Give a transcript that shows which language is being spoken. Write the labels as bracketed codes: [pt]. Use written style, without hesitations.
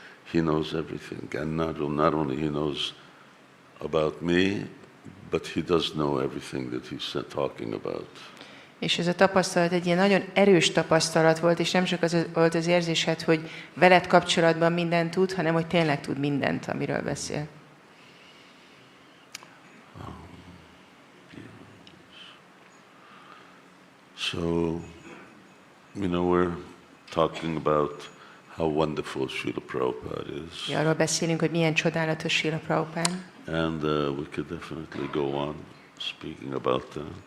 [en] He knows everything, and not only he knows about me, but he does know everything that he's talking about. [hu] És ez a tapasztalat egy ilyen nagyon erős tapasztalat volt, és nem csak az volt az érzésed, hogy veled kapcsolatban mindent tud, hanem hogy tényleg tud mindent, amiről beszél. [en] So, we're talking about how wonderful Srila Prabhupada is. [hu] Arról beszélünk, hogy milyen csodálatos Srila Prabhupád, [en] And we could definitely go on speaking about that.